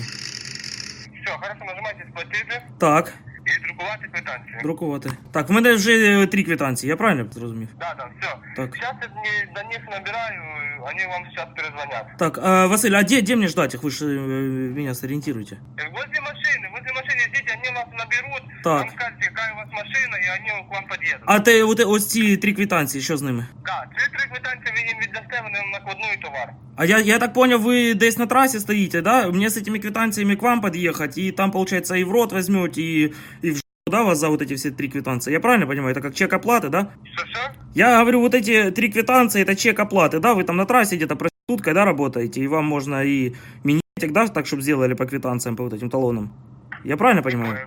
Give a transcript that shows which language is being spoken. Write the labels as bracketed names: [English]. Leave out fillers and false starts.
[Ukrainian] Все, хорошо, нажимайте сплатити. Так. І друкувати квитанцію. Друкувати. Так, в мене вже три квитанції, я правильно зрозумів? Так, да, все. Зараз я на них набираю, вони вам зараз перезвонять. Так, а, Василь, а де мені ждати? Ви ж мене зорієнтуєте. Возле машини, ждіть, вони вас наберуть. Так. Вам скажуть, яка у вас машина, і вони к вам під'їдуть. А те, ось ці три квитанції, що з ними? Так, да, ці три квитанції ви їм віддасте, вони накладну і товар. [Russian] А я так понял, вы здесь на трассе стоите, да? Мне с этими квитанциями к вам подъехать, и там, получается, и в рот возьмете, и в жопу, да, вас за вот эти все три квитанции? Я правильно понимаю? Это как чек оплаты, да? Что-что? Я говорю, вот эти три квитанции, это чек оплаты, да? Вы там на трассе где-то проституткой, да, работаете, и вам можно и минетик, да, так, чтобы сделали по квитанциям, по вот этим талонам. Я правильно понимаю?